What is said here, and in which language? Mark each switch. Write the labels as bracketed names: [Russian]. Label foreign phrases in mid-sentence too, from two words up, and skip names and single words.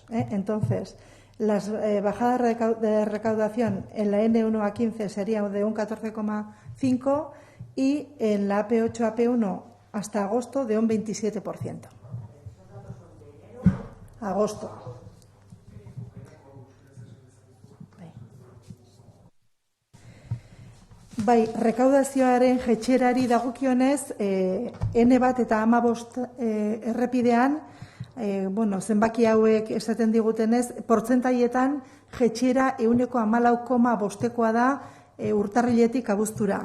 [Spanish] Entonces, las bajadas de recaudación en la N1 a 15 serían de un 14,5 y en la AP8 AP1 hasta agosto de un 27%. Agosto. [Basque] Bai, rekaudazioaren jetxerari dagokionez, N1 eta 15 errepidean, bueno, zenbaki hauek esaten digutenez, portzentaietan jetxera 14,5%koa da urtarriletik abuztura.